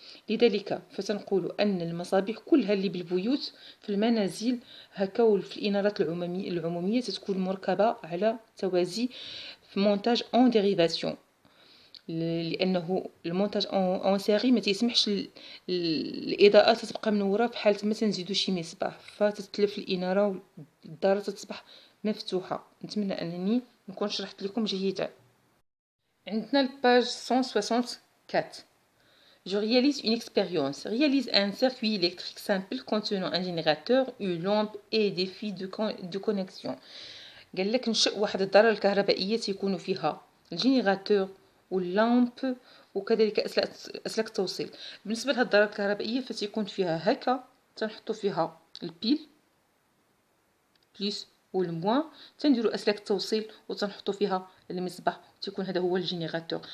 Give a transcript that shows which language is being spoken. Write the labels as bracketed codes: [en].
[ar] لذلك فتنقول ان المصابيح كلها اللي بالبيوت في المنازل هكا وفي الانارات العموميه تتكون مركبه على توازي في مونتاج اون ديريفاسيون، لانه المونتاج اون سيري ما تيسمحش الاضاءه تبقى منوره في حاله ما تنزيدو شي مصباح فتتلف الاناره والدار تصبح مفتوحه. نتمنى انني نكون شرحت لكم جيدا. عندنا الباج 164. [fr] Je réalise une expérience. Réalise un circuit électrique simple contenant un générateur, une lampe et des fils de connexion. [ar] قال لك نشئ واحد الدارة الكهربائية تيكونوا فيها الجينيراتور واللامب وكذلك اسلاك التوصيل. بالنسبه لهاد الدارة الكهربائية فتيكون فيها هكا تنحطوا فيها البيل بليس والموان، تنديروا اسلاك التوصيل وتنحطوا فيها المصباح، تيكون هذا هو الجينيراتور.